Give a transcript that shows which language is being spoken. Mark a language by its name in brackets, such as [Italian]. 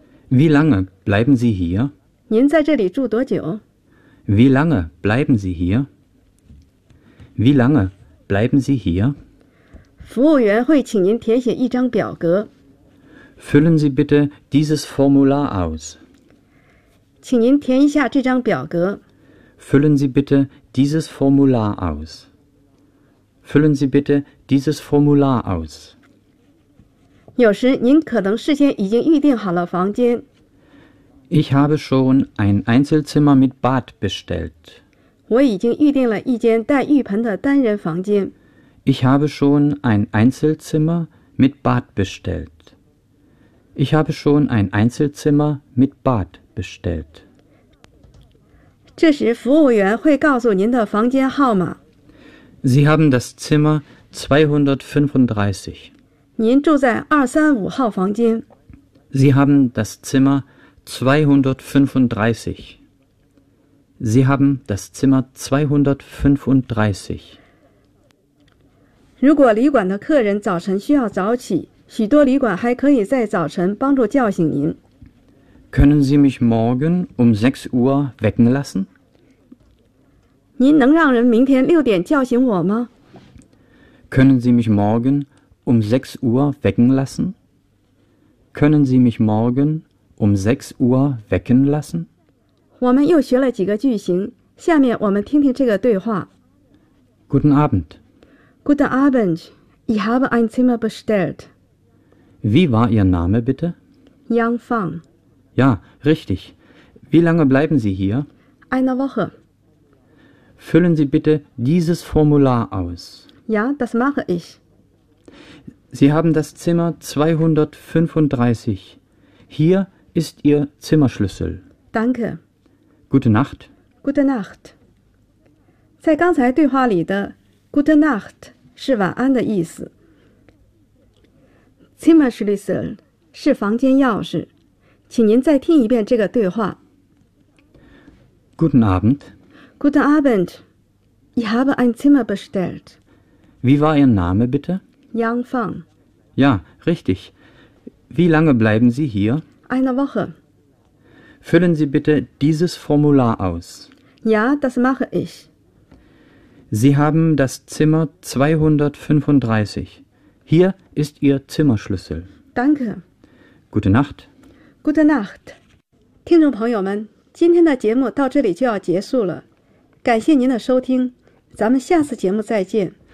[German] Wie lange bleiben Sie hier? [Chinese] 您在这里住多久？ [German] Wie lange bleiben Sie hier? Wie lange bleiben Sie hier? [Chinese] 服务员会请您填写一张表格。 [German] Füllen Sie bitte dieses Formular aus. [Chinese] 请您填一下这张表格。 [German] Füllen Sie bitte dieses Formular aus. Füllen Sie bitte dieses Formular aus. [Chinese] 有时您可能事先已经预定好了房间。 [German] Ich habe schon ein Einzelzimmer mit Bad bestellt. [Chinese] 我已经预定了一间带浴盆的单人房间。 [German] Ich habe schon ein Einzelzimmer mit Bad bestellt. Ich habe schon ein Einzelzimmer mit Bad bestellt. [Chinese] 这时服务员会告诉您的房间号码。 [German] Sie haben das Zimmer 235. [Chinese] 您住在235号房间。 [German] Sie haben das Zimmer 235. Sie haben das Zimmer 235. [Chinese] 如果旅馆的客人早晨需要早起，许多旅馆还可以在早晨帮助叫醒您。 [German] Können Sie mich morgen um 6 Uhr wecken lassen? [Chinese] 您能让人明天6点叫醒我吗？ [German] Können Sie mich morgen um 6 Uhr wecken lassen? Können Sie mich morgen um 6 Uhr wecken lassen? [Chinese] 我们又学了几个句型，下面我们听听这个对话。 [German] Guten Abend. Guten Abend. Ich habe ein Zimmer bestellt. Wie war Ihr Name bitte? Yang Fang. Ja, richtig. Wie lange bleiben Sie hier? Eine Woche. Füllen Sie bitte dieses Formular aus. Ja, das mache ich. Sie haben das Zimmer 235. Hier ist Ihr Zimmerschlüssel. Danke. Gute Nacht. Gute Nacht. [Chinese] 在刚才对话里的 [German] Gute Nacht [Chinese] 是晚安的意思。 Zimmerschlüssel 是房间钥匙。请您再听一遍这个对话。 [German] Guten Abend. Guten Abend. Ich habe ein Zimmer bestellt. Wie war Ihr Name bitte? Yang Fang. Ja, richtig. Wie lange bleiben Sie hier? Eine Woche. Füllen Sie bitte dieses Formular aus. Ja, das mache ich. Sie haben das Zimmer 235. Hier ist Ihr Zimmerschlüssel. Danke. Gute Nacht. Gute Nacht. [Chinese] 听众朋友们，今天的节目到这里就要结束了。感谢您的收听，咱们下次节目再见。